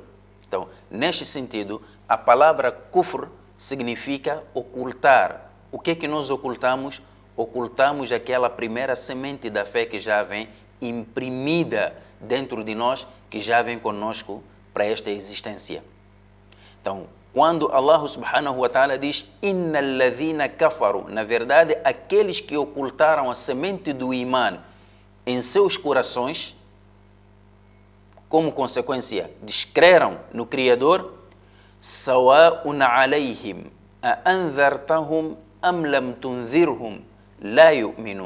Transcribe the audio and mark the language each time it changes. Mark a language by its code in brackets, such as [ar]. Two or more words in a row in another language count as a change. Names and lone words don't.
[pt] Então, neste sentido, a palavra kufr significa ocultar. O que é que nós ocultamos? Ocultamos aquela primeira semente da fé que já vem imprimida dentro de nós, que já vem conosco para esta existência. Então, quando [ar] الله سبحانه وتعالى [pt] diz [ar] إن الذين كفروا, [pt] na verdade, aqueles que ocultaram a semente do iman em seus corações, como consequência, descreram no Criador, [ar] سواء عليهم أأنذرتهم أم لم تنذرهم لا يؤمنون.